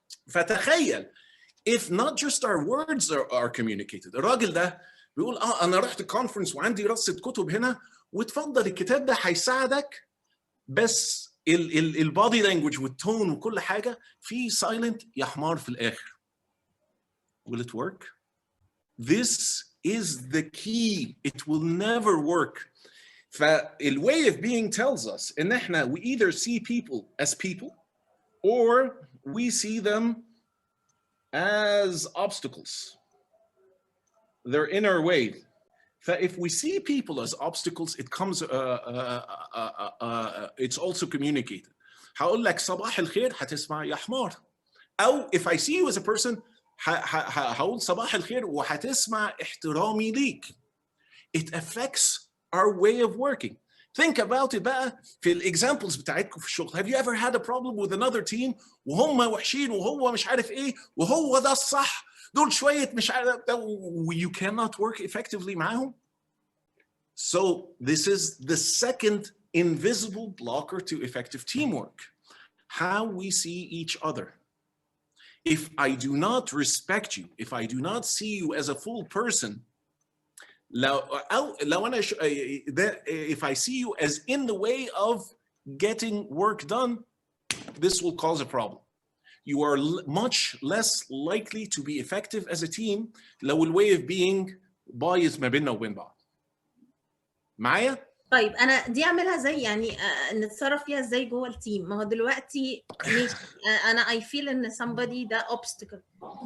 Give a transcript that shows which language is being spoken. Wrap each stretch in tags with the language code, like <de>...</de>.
<ar>فتخيل</ar> <en>if not just our words are communicated.</en> <ar>الراجل ده بيقول انا رحت الكونفرنس وعندي رصة كتب هنا وتفضل الكتاب ده هيساعدك, بس البادي لانجوج والتون وكل حاجه في سايلنت يا حمار في الاخر.</ar> <en>Will it work? This is the key. It will never work. فال way of being tells us</en> <ar>ان احنا</ar> <en>we either see people as people or we see them as obstacles. They're in our way. If we see people as obstacles, it comes, it's also communicated.</en> <ar>هقول لك صباح الخير هتسمع يا حمار. أو</ar> <en>if I see you as a person,</en> <ar>هقول صباح الخير وهتسمع احترامي ليك.</ar> <en>It affects our way of working. Think about it</en> <ar>بقى في الexamples بتاعتكم في الشغل.</ar> <en>Have you ever had a problem with another team</en> <ar>وهم وحشين وهو مش عارف ايه وهو ده الصح, دول شوية مش عارف,</ar> <en>you cannot work effectively</en> <ar>معاهم?</ar> <en>So this is the second invisible blocker to effective teamwork. How we see each other. If I do not respect you, if I do not see you as a full person, if I see you as in the way of getting work done, this will cause a problem. You are much less likely to be effective as a team لو ال way of being</en> <ar>بايظ ما بيننا وبين بعض. معايا؟ طيب انا دي اعملها زي يعني نتصرف فيها ازاي جوه التيم؟ ما هو دلوقتي انا</ar> <en>I feel</en> <ar>ان somebody ده obstacle.</ar>